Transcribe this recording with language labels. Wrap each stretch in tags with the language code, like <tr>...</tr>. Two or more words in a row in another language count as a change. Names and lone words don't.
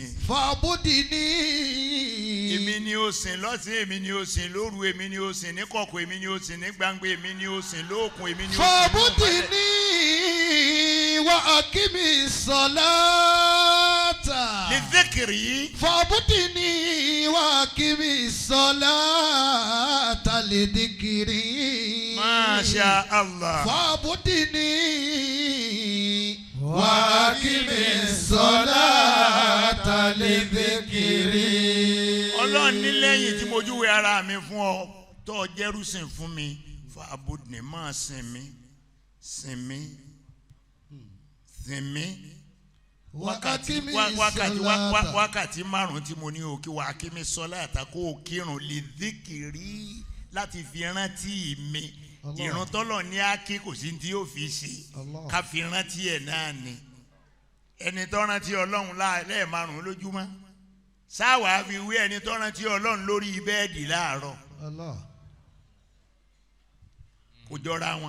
<ar>Fa'budni.</ar> <yo>Èmi ni ó sìn lọ́sìn, èmi ni ó sìn lóru, èmi ni ó sìn ní kọ̀kọ̀, èmi ni ó sìn ní gbangba, èmi ni ó sìn lókun, èmi ni ó sìn ní ọmọdé.</yo> <ar>فاعبدني وأقم الصلاة.</ar> <yo>Ní zikiri.</yo> <ar>فاعبدني وأقم الصلاة لذكري. ما شاء الله. فاعبدني وأقم الصلاة لذكري.</ar> <yo>Ọlọ́run ní lẹ́yìn tí mo júwe ara mi fún ọ tó jẹ́rùsìn fún mi fa'budni máa sìn mí wákàtí márùn tí mo ní o kí wàá kí mi sọlá àtàkó o kírun lè díkìrí láti fi rántí mi ìrun tọ́lọ̀ ní ákí kò sí tí yóò fi ṣe ká fi rántí ẹ̀ náà ni ẹni tó rántí Ọlọ́run lẹ́ẹ̀márùn lójúmọ́ sáwàá fi wí ẹni tó rántí Ọlọ́run lórí bẹ́ẹ̀dì láàárọ̀ kò jọra wọn.</yo>